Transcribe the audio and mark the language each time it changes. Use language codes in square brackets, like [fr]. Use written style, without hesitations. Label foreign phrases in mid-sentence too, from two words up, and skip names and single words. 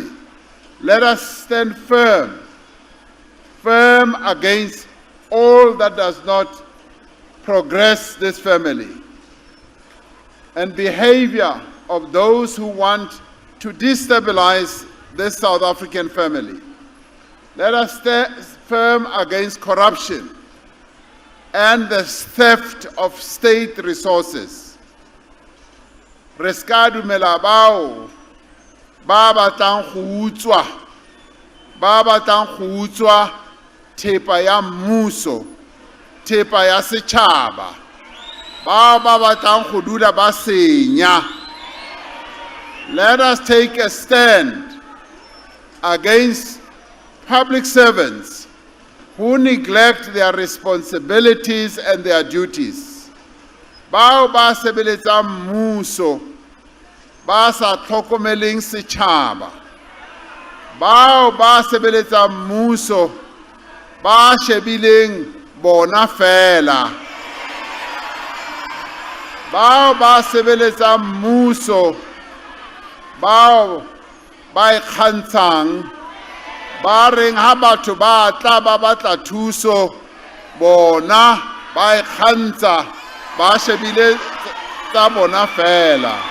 [en] Let us stand firm against all that does not progress this family, and behavior of those who want to destabilize this South African family. Let us stand firm against corruption and the theft of state resources. [tn] re ska dumela bao ba batlang go utswa thepa ya mmuso, thepa ya setšhaba, bao ba batlang go dula ba senya. [en] Let us take a stand against public servants who neglect their responsibilities and their duties. [tn] Bao ba sebeletsang mmuso ba sa tlhokomeleng setšhaba, bao ba sebeletsang mmuso ba shebileng bona fela, bao ba sebeletsang mmuso bao ba ikgantshang ba reng ha batho ba tla ba batla thuso bona ba ikgantsha ba shebile tsa bona fela.